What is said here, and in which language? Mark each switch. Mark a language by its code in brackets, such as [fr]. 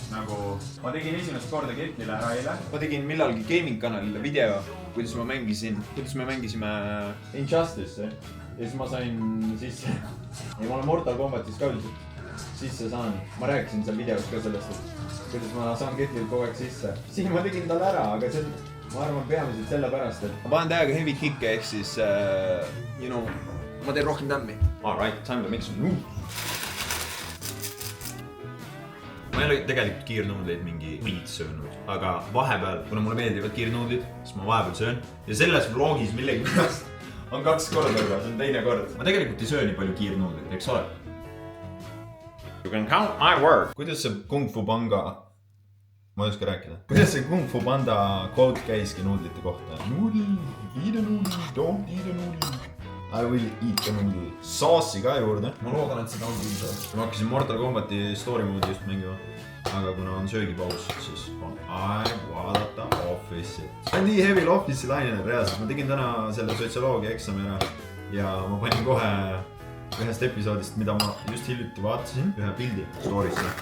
[et] Nagu ma tegin esimest korda Ketlile ära eile. Ma tegin millalgi gaming kanalile video, kuidas me mängisime Injustice'i. Ja siis ma sain sisse. Ja ma olen Mortal Kombatis ka üldiselt sisse saan. Ma rääkisin seal videos ka sellest, et kuidas ma saan ketlid kogu aeg sisse. Siin ma tegin tal ära, aga see on, ma arvan, peamiselt selle pärast, et ma panen täiega heavy kick'e ehk siis, ma teen rohkem tämmi. [en] Alright, time to mix some noodles. [et] Ma ei ole tegelikult kiirnuudleid mingi võid söönud, aga vahepeal, kuna mulle meeldivad kiirnuudlid, siis ma vahepeal söön. Ja selles vlogis millegi pärast on 2 korda juba, see on teine kord. Ma tegelikult ei söö nii palju kiirnuudleid, eks ole? [en] You can count my word. [et] Kuidas see Kung Fu Panga, ma ei oska rääkida. Kuidas see Kung Fu Panda quote käiski nuudlite kohta? [en] Noodle, eat a noodle, don't eat a noodle. I will eat a noodle. [et] Saasi ka juurde. Ma loodan, et seda on piisav. Ma hakkasin Mortal Kombati story moodi just mängima. Aga kuna on söögipaus, siis on aeg vaadata Office'it. See on nii heavy Office'i laine reaalselt. Ma tegin täna selle sotsioloogia eksami ära ja ma panin kohe ühest episoodist, mida ma just hiljuti vaatasin, ühe pildi story'sse.